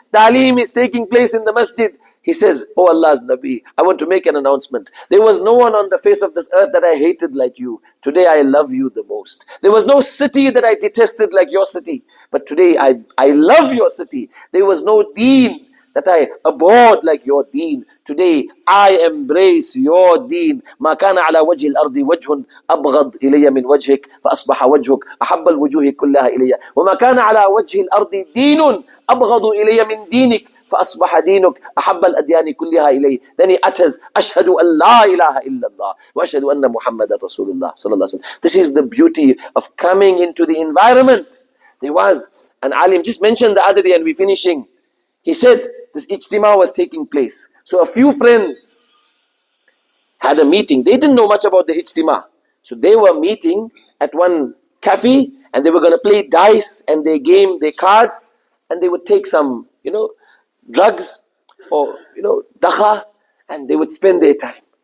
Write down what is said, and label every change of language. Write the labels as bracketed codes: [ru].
[en] Ta'aleem is taking place in the masjid. He says, oh Allah's Nabi, I want to make an announcement. There was no one on the face of this earth that I hated like you. Today I love you the most. There was no city that I detested like your city. But today I love your city. There was no deen that I abhorred like your deen. Today I embrace your deen. [ar] ما كان على وجه الأرض وجه أبغض إلي من وجهك فأصبح وجهك أحب الوجوه كلها إلي وما كان على وجه الأرض دين أبغض إلي من دينك فَأَصْبَحَ دِينُكَ أَحَبَّ الْأَدْيَانِ كُلِّهَا إِلَيْهِ. [en] Then he utters, [ar] أَشْهَدُ أَنْ لَا إِلَهَ إِلَّا اللَّهِ وَأَشْهَدُ أَنَّ مُحَمَّدًا رَسُولُ اللَّهِ صلى الله عليه وسلم. [en] This is the beauty of coming into the environment. There was an alim, just mentioned the other day and we're finishing. He said this ijtima was taking place. So a few friends had a meeting. They didn't know much about the ijtima. So they were meeting at one cafe and they were going to play dice and their game, their cards, and they would take some, drugs or, dakha, and they would spend their time.